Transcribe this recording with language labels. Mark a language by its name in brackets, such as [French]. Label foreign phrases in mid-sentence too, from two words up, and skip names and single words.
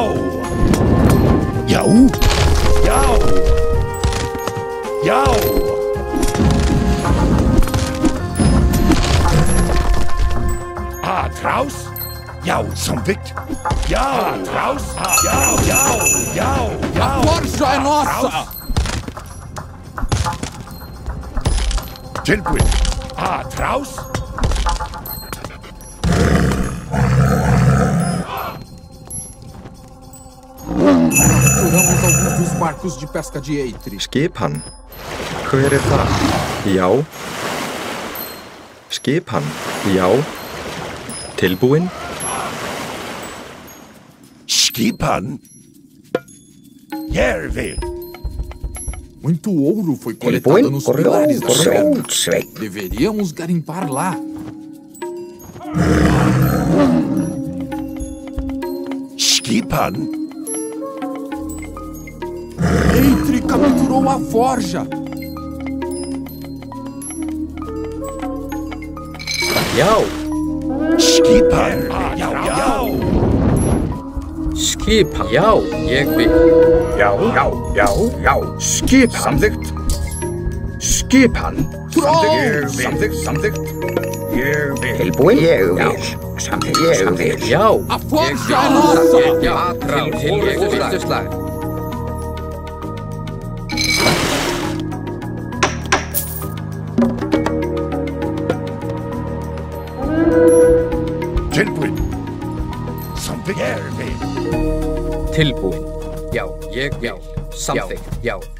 [Icelandic] Já. Já. Já. Aðrás. Já, samþykkt. Já. Aðrás. Já, já, já, já. [Portuguese] Forja é nossa! [Icelandic] Tilbúin. Aðrás. [Portuguese] Capturamos alguns dos barcos de pesca de Eitri. [Icelandic] Skipan. Hver er þar? Já. Skipan. Já. Tilbúin. Skipan. Ég vil. [Portuguese] Muito ouro foi coletado [Icelandic] Tilbúin. [Portuguese] nos pilares da pedra. [Icelandic] Rótsveit. [Portuguese] Deveríamos garimpar lá. [Icelandic] Skipan. [Portuguese] Eitri capturou a forja. [Icelandic] Já. Skipan. Já, já. Skipan. Já. Ég vil. Já. Skipan. Samþykkt. Skipan. Samþykkt. Ég vil. Tilbúin. Ég vil. Samþykkt. Ég vil. Já. [Portuguese] A forja é nossa! [Icelandic] Já. Tilbúin. Slag. Tilbúin. Samþykkt. Ég vil. Tilbúin. Já. Ég vil. Samþykkt. Já.